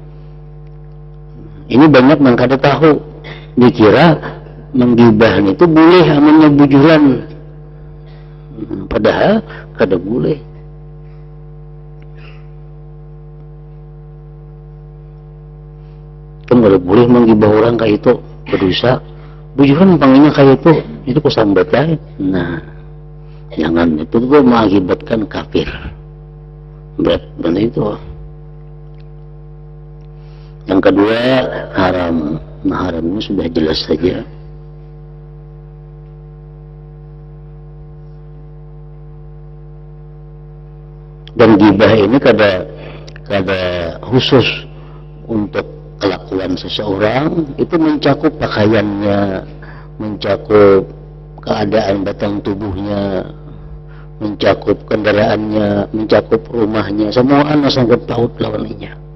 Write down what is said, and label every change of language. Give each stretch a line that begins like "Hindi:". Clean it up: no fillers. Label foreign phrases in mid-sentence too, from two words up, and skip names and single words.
Banjar: Ini banyak yang kada tahu, dikira menggibah itu boleh amunnya bujuran, padahal kada boleh. Kan kada boleh menggibah orang kayak itu, berdosa. Bujuran panggilnya kayak itu kusambat lain. Nah, jangan, itu tuh mengakibatkan kafir. Berat itu. Yang kedua, haram. Nah, haramnya sudah jelas saja. Dan gibah ini kada khusus untuk kelakuan seseorang, itu mencakup pakaiannya, mencakup keadaan batang tubuhnya, mencakup kendaraannya, mencakup rumahnya, semua anak sangkut paut lawannya.